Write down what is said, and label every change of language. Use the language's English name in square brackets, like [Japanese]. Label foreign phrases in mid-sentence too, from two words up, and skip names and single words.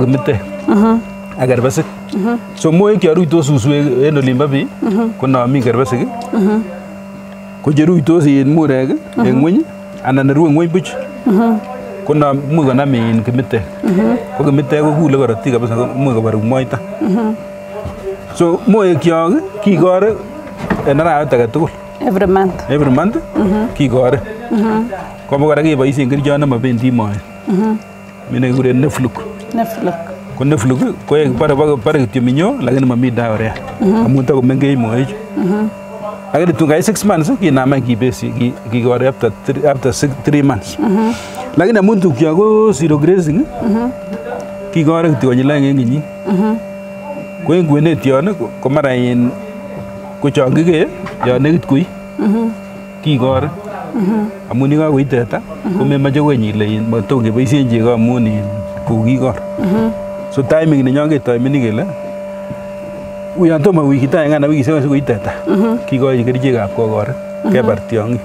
[Kalenjin] kimitek ak kerbesik so moek choruitos suswek en olimbo bii ko non mi kerbesik ko cheruitos en murek en ngweny anan nerue ngweny buch ko non imuch konam kimitek ko kimitek ko kule korotik kabisa imuch kobar moita so moek kyok kikore en arawet age tugul [English] every month [Kalenjin] kikore kobo kora keboisien kerichot nemobendi moet mi nekikuren Nefluk ko Nefluk ko bare kityo minyo lakini momi diarrhea amun takomengech moechu lakini tun kai 6 months kinam any kibesi kikore [English] after 3 months [Kalenjin] lakini amun tukyok ko [English] zero grazing [Kalenjin] kikore kityo konyil aeng en kenyit ko en kwenet yon ko mara ko chon kikee yon nekit koi kikore amun yekakoi teta ko memoche kony ile matom keboisien chego amun kokikor so timing nenyon ketimeni kele uyon tomo wikit aenge anan wikisiek oeng sikoi teta kikochi kerichekab kokoret kebar tiong'ik.